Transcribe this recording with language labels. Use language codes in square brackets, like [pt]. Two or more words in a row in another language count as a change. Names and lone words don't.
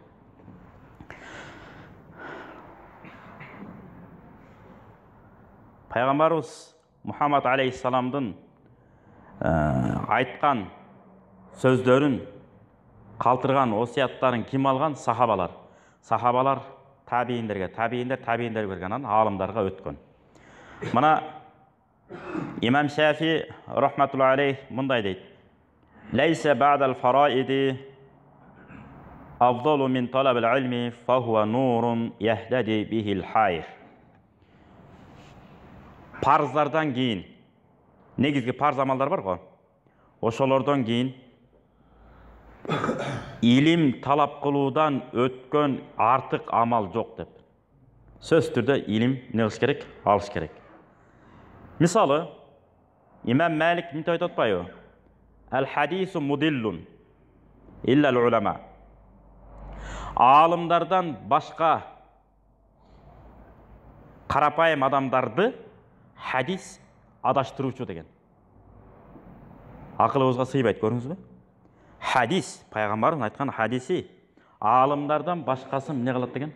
[ky] Пайгамбарыбыз Мухаммад алейхиссаламдын айткан сөздөрүн, калтырган осуяттарын ким алган? Сахабалар. Сахабалар табииндерге, табииндер берген, анан аалымдарга өткөн. Мына Имам Шафи [ar] رحمة الله عليه [ky] мындай дейт: [ar] "ليس بعد الفرائض أفضل من طلب العلم فهو نور يهدي به الخير." [ky] Парыздардан кийин, негизги парыз амалдар бар го. Ошолордон кийин илим талап кылуудан өткөн артык амал жок деп. Сөз түрдө илим не кылыш керек? Алыш керек. Мисалы, Имам Малик эмне айтып атпайбы? [ar] الحديث مضلة إلا للعلماء. [ky] Аалымдардан башка карапайым адамдарды хадис адаштыруучу деген. Акылыбызга сыйбайт, көрүңүзбү? Хадис, пайгамбардын айткан хадиси аалымдардан башкасын эмне кылат деген?